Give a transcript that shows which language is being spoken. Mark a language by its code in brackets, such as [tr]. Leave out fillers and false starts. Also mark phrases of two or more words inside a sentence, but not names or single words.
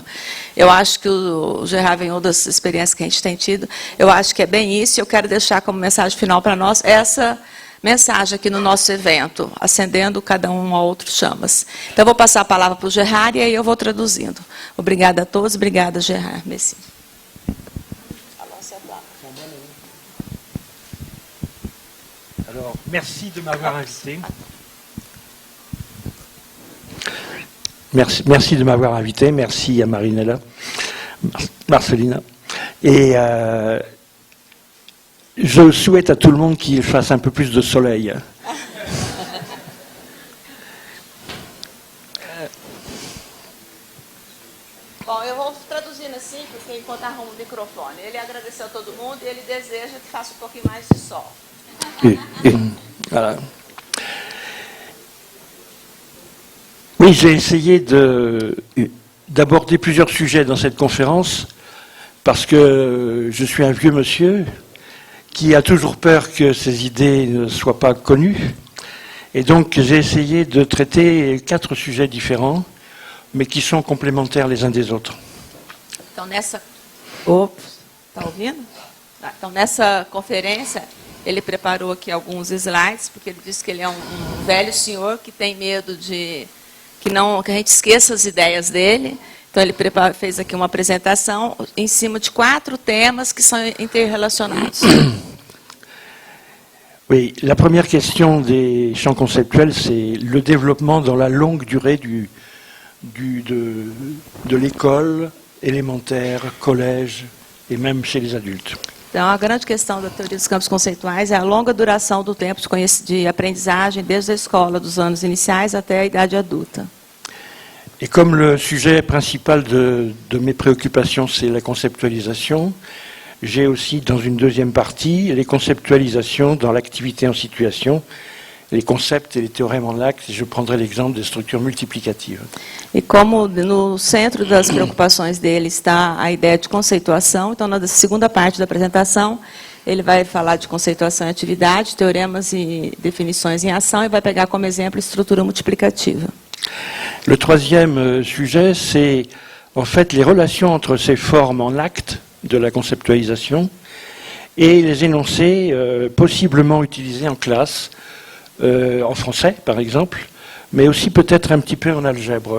[pt] Eu acho que o Gerard Vignot, das experiências que a gente tem tido, eu acho que é bem isso, e eu quero deixar como mensagem final para nós essa mensagem aqui no nosso evento, acendendo cada um a outro chamas. Então, eu vou passar a palavra para o Gerard e aí eu vou traduzindo. Obrigada a todos, obrigada, Gerard. [fr] Merci. Alors, merci de m'avoir invité. Merci de m'avoir invité. Merci à Marcelina. Et je souhaite à tout le monde qu'il fasse un peu plus de soleil. [pt] Bom, eu vou traduzindo assim, porque enquanto arrumo o microfone, ele agradeceu a todo mundo e ele deseja que faça um pouquinho mais de sol. [fr] Voilà. Oui, j'ai essayé d'aborder plusieurs sujets dans cette conférence parce que je suis un vieux monsieur qui a toujours peur que ses idées ne soient pas connues. Et donc j'ai essayé de traiter 4 sujets différents, mais qui sont complémentaires les uns des autres. [pt] Então, nessa conferência, ele preparou aqui alguns slides, porque ele disse que ele é um velho senhor que tem medo que a gente esqueça as ideias dele. Então, ele fez aqui uma apresentação em cima de 4 temas que são interrelacionados. [fr] Oui, la première question des champs conceptuels, c'est le développement dans la longue durée de l'école élémentaire, collège et même chez les adultes. [pt] Então, a grande questão da teoria dos campos conceituais é a longa duração do tempo de aprendizagem, desde a escola, dos anos iniciais até a idade adulta. [fr] Et comme le sujet principal de mes préoccupations, c'est la conceptualisation, j'ai aussi, dans une deuxième partie, les conceptualisations dans l'activité en situation, les concepts et les théorèmes en acte, et je prendrai l'exemple des structures multiplicatives. [pt] E como no centro das preocupações dele está a ideia de conceituação, então na segunda parte da apresentação ele vai falar de conceituação e atividade, teoremas e definições em ação, e vai pegar como exemplo estrutura multiplicativa. [fr] Le troisième sujet, c'est en fait les relations entre ces formes en acte de la conceptualisation et les énoncés possiblement utilisés en classe, en français par exemple, mais aussi peut-être un petit peu en algèbre.